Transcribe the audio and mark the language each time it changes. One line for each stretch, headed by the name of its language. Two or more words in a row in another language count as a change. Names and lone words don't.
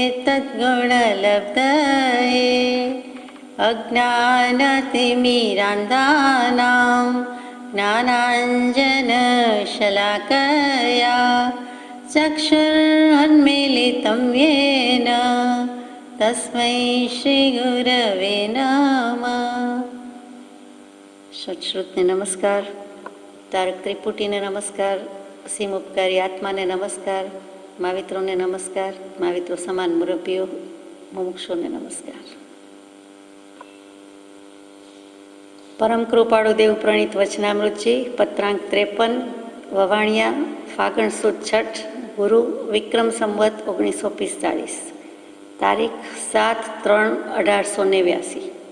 Sanskrit: तद्गुणलब्धये अज्ञानतिमिरान्धानां ज्ञानाञ्जनशलाकया चक्षुरुन्मीलितं येन तस्मै श्रीगुरवे नमः।
Gujarati: સત્શ્રુતને નમસ્કાર, તારક ત્રિપુટીને નમસ્કાર, અસીમ ઉપકારી આત્માને નમસ્કાર, માવિત્રોને નમસ્કાર, માવિત્રો સમાન મુરબ્બીઓ મુમુક્ષોને નમસ્કાર. પરમ કૃપાળુ દેવ પ્રણીત વચનામૃતજી પત્રાંક 53 વવાણિયા ફાગણ સુદ છઠ ગુરુ વિક્રમ સંવત 1945 તારીખ 7/3/1889.